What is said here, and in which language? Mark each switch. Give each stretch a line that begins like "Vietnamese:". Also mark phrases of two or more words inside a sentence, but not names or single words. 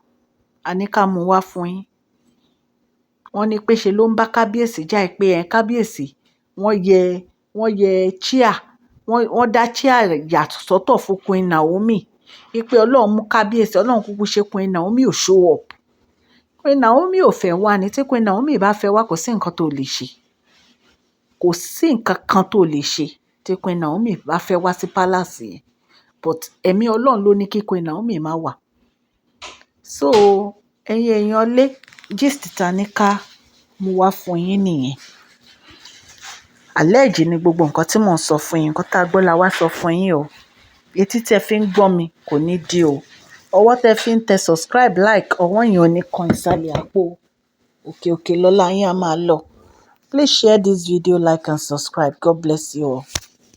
Yoruba: A ní ká mú wá fún yín. Wọ́n ní pé ṣe ló ń bá kábíyèsí jà pé kábíyèsí wọ́n yẹ chair wọ́n dá chair yàtọ̀ sọ́tọ̀ fún Queen Naomi. Wípé Ọlọ́run mú kábíyèsí, Ọlọ́run kúkú ṣe Queen Naomi ò show up. Queen Naomi ò fẹ́ wá ni. Tí Queen Naomi bá fẹ́ wá kò sí nǹkan tó lè ṣe. Kò sí nǹkan kan tó lè ṣe tí Queen Naomi bá fẹ́ wá sí palace yẹn. But ẹ̀mí Ọlọ́run ló ní kí Queen Naomi má wá. So ẹ̀yin èèyàn lé gist ta ní ká mú wá fún yín nìyẹn. Allege ni gbogbo nǹkan tí mò ń sọ fún yín, nǹkan tá a gbọ́ la wá sọ fún yín o. Etí tẹ́ fi ń gbọ́ mi kò ní di o. Ọwọ́ tẹ́ fi ń tẹ
English: subscribe, like,
Yoruba: ọwọ́ yẹn ò ní kan ìsàlẹ̀ àpò. Òkè lọ́lá yín á máa lọ.
English: Please share this video, like and subscribe. God bless you all.